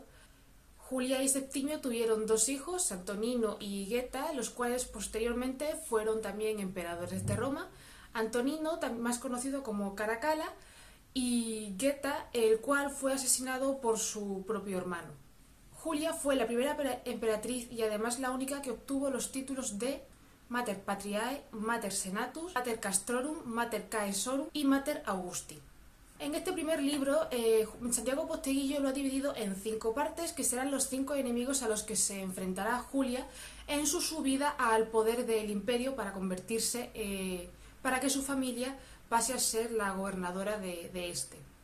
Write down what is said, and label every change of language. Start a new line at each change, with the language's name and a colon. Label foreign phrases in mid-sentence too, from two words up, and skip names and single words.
Spanish: Julia y Septimio tuvieron dos hijos, Antonino y Geta, los cuales posteriormente fueron también emperadores de Roma. Antonino, más conocido como Caracalla, y Geta, el cual fue asesinado por su propio hermano. Julia fue la primera emperatriz y además la única que obtuvo los títulos de
Latin: Mater Patriae, Mater Senatus, Mater Castrorum, Mater Caesorum y Mater Augusti.
Spanish: En este primer libro, Santiago Posteguillo lo ha dividido en 5 partes, que serán los 5 enemigos a los que se enfrentará Julia en su subida al poder del imperio para convertirse, para que su familia pase a ser la gobernadora de este.